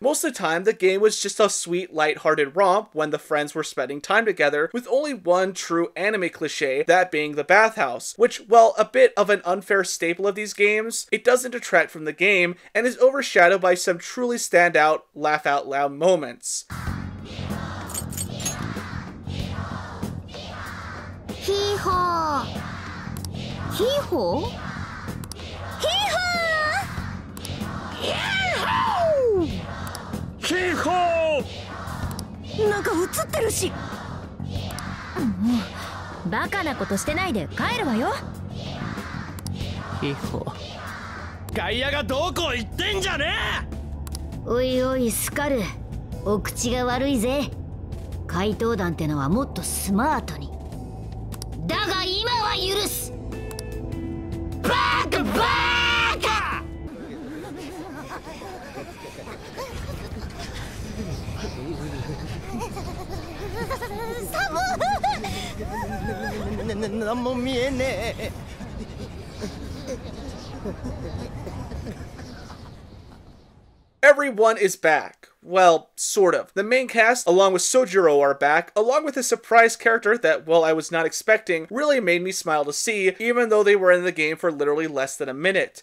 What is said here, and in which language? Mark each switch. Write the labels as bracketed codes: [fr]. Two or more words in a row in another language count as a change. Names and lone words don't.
[en] Most of the time, the game was just a sweet, light-hearted romp when the friends were spending time together, with only one true anime cliche, that being the bathhouse, which, while a bit of an unfair staple of these games, it doesn't detract from the game, and is overshadowed by some truly standout, laugh-out-loud moments. Hee-haw! Hee-haw? Hee-haw! Yee-haw! Hee-haw! [ja] なんか映ってるし。バカなことしてないで帰るわよ。ヒホ、外野がどこ行ってんじゃねえ。おいおいスカル、お口が悪いぜ。怪盗団ってのはもっとスマートに。だが今は許す。バカバカ。なんも見えねえ。 [en] Everyone is back. Well, sort of. The main cast, along with Sojiro, are back, along with a surprise character that, well, I was not expecting, really made me smile to see, even though they were in the game for literally less than a minute.